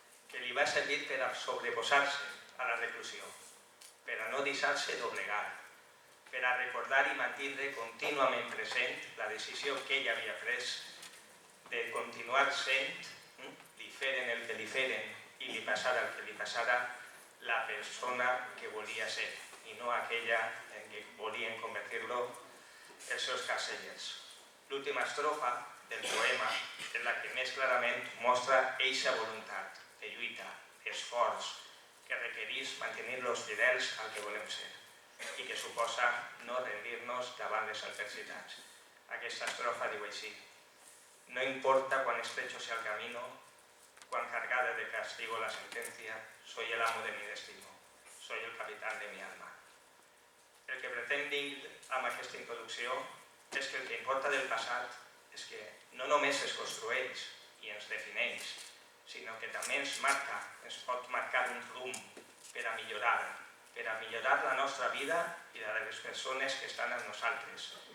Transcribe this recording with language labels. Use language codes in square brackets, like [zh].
[ca] que li va servir per a sobreposar-se a la reclusió, per a no deixar-se doblegar, per a recordar i mantenir contínuament present la decisió que ell havia pres de continuar sent, li feren el que li feren i li passara el que li passara, la persona que volia ser i no aquella en què volien convertir-lo els seus carcellers. L'última estrofa del poema és la que més clarament mostra eixa voluntat de lluita, esforç, que requereix mantenir-los fidels al que volem ser i que suposa no rendir-nos davant les adversitats. Aquesta estrofa diu així: [es] no importa cuán estrecho sea el camino, cuán cargada de castigo la sentencia, soy el amo de mi destino, soy el capitán de mi alma. [ca] El que pretenc dir amb aquesta introducció és que el que importa del passat és que no només es construeix i ens defineix, sinó que també ens pot marcar un rumb per a millorar la nostra vida i la de les persones que estan amb nosaltres.